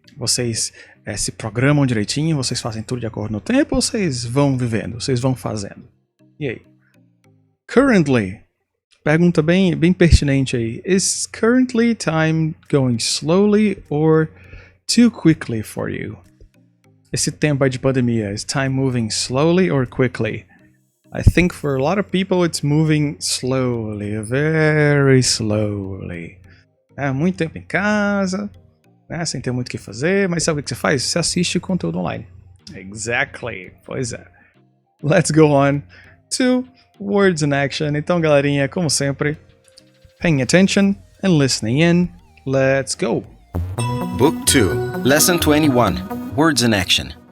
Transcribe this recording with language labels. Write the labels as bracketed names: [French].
[Portuguese] Vocês se programam direitinho, vocês fazem tudo de acordo no tempo, ou vocês vão vivendo, vocês vão fazendo? E aí? Currently, pergunta bem pertinente aí. [English] Is currently time going slowly or too quickly for you? [Portuguese] Esse tempo aí de pandemia, [English] is time moving slowly or quickly? I think for a lot of people it's moving slowly, very slowly. [Portuguese] Muito tempo em casa, sem ter muito o que fazer, mas sabe o que você faz? Você assiste conteúdo online. Exactly. Pois é. [English] Let's go on to words in action. [Portuguese] Então, galerinha, como sempre, [English] paying attention and listening in. Let's go. Book 2, Lesson 21, Words in Action.